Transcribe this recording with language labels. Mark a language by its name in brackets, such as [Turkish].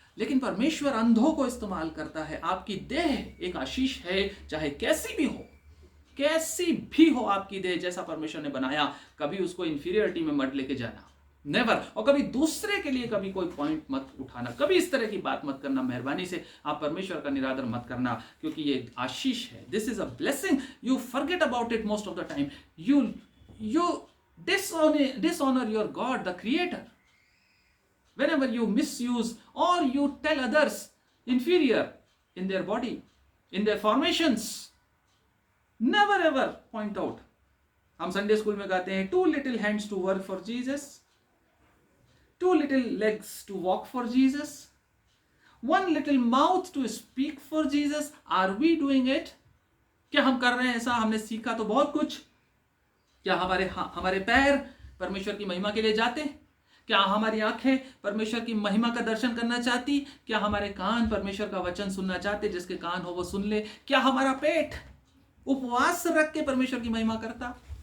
[Hindi] लेकिन परमेश्वर अंधों को इस्तेमाल करता है। आपकी देह एक आशीष है, चाहे कैसी भी हो, कैसी भी हो आपकी देह, जैसा परमेश्वर ने बनाया, कभी उसको इंफीरियरिटी में मत लेके जाना, नेवर। और कभी दूसरे के लिए कभी कोई पॉइंट मत उठाना, कभी इस तरह की बात मत करना। मेहरबानी से आप परमेश्वर का निरादर मत करना, क्योंकि ये आशीष है। [English] This is a blessing, you forget about it most of the time. You dishonor your God, the Creator, whenever you misuse or you tell others inferior in their body, in their formations. Never ever point out. [Hindi] हम Sunday school में गाते हैं, [English] 2 little hands to work for Jesus, 2 little legs to walk for Jesus, 1 little mouth to speak for Jesus. Are we doing it? [Hindi] क्या हम कर रहे हैं ऐसा? हमने सीखा तो बहुत कुछ। क्या हमारे पैर परमेश्वर की महिमा के लिए जाते? क्या हमारी आंखें परमेश्वर की महिमा का दर्शन करना चाहती? क्या हमारे कान परमेश्वर का वचन सुनना चाहते? जिसके कान हो वो सुन ले। क्या हमारा पेट उपवास रख के परमेश्वर की महिमा करता?